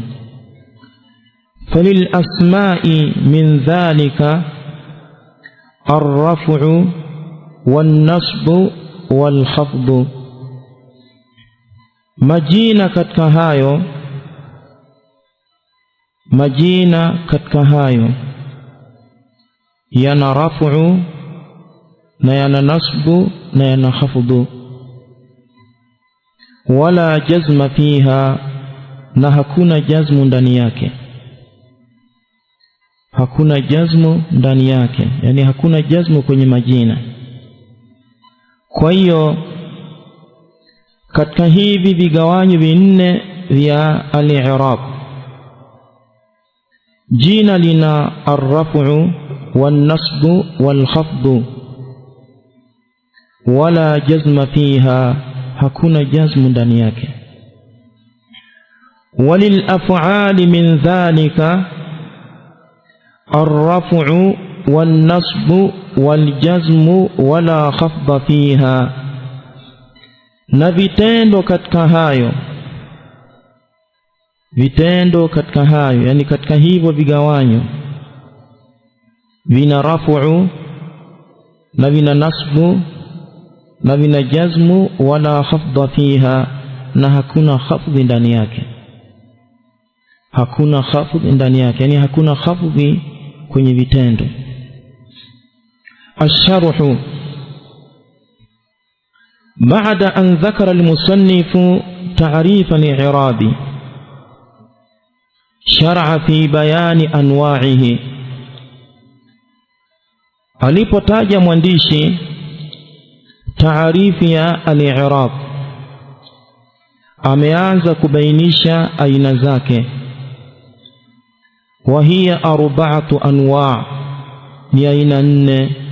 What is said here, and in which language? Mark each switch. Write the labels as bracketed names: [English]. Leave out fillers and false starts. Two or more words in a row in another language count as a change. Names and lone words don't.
[Arabic] فللأسماء من ذلك الرفع والنصب والخفض, [Swahili] majina katika hayo, majina katika hayo yana raf'u na yana nasbu na yana khafdu. [Arabic] ولا جزم فيها, [Swahili] na hakuna jazmu ndani yake. Hakuna jazmu ndani yake, yani hakuna jazmu kwenye majina. Kwa hiyo katika hivi vigawanyo vinne vya al-i'rab, jina lina [Arabic] الرفع والنصب والخفض ولا جزم فيها, [Swahili] hakuna jazmu ndani yake. [Arabic] وللأفعال من ذلك الرفع والنصب والجزم ولا خفض فيها, [Swahili] na vitendo katika hayo, vitendo katika hayo, yani katika hivyo vigawanyo, vina raf'u na vina nasbu na vina jazmu [Arabic] ولا خفض فيها, [Swahili] na hakuna khafdhi ndani yake. Hakuna khafdhi ndani yake, yani hakuna khafdhi kwenye vitendo. [Arabic] الشرح: بعد أن ذكر المصنف تعريف الإعراب شرع في بيان أنواعه. [Swahili] alipotaja mwandishi taarifi ya al-i'rab, ameanza kubainisha aina zake. [Arabic] وهي 4 أنواع', [Swahili] ni aina 4.